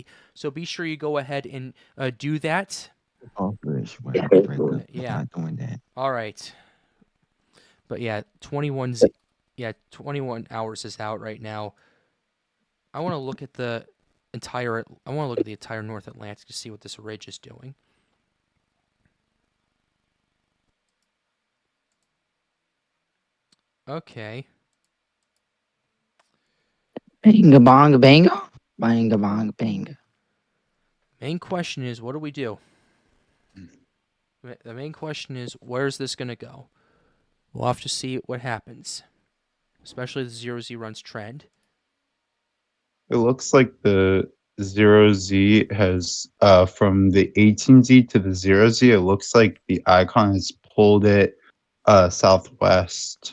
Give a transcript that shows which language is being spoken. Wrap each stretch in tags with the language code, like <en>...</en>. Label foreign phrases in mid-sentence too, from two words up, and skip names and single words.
<en>So be sure you go ahead and do that. Yeah. Doing that. All right. But yeah, 21 hours is out right now. I want to look at the entire North Atlantic to see what this ridge is doing. Okay. Banga bonga banga. Banga bonga banga. Main question is, what do we do? The main question is, where's this going to go? We'll have to see what happens, especially the 0Z runs trend. It looks like the 0Z has, from the 18Z to the 0Z, it looks like the icon has pulled it southwest.</en>